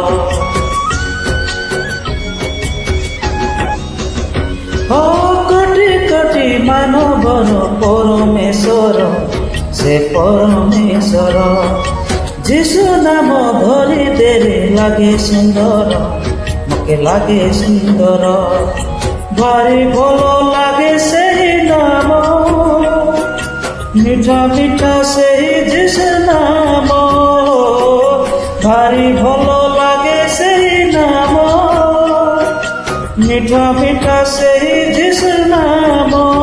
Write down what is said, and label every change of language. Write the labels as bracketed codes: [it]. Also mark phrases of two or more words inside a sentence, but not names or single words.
[or] କୋଟି କୋଟି ମାନବର ପରମେଶ୍ୱର, ସେ ପରମେଶ୍ୱର। ଯୀଶୁ ନାମ ଧରି ଦେଲେ ଲାଗେ ସୁନ୍ଦର, [bn] মকে লাগে সুন্দর। ভারি ভালো লাগে সেই নাম, মিঠা মিঠা সেই যিশু নাম। ভারি ভালো লাগে সেই নাম, মিঠা মিঠা সেই যিশু নাম।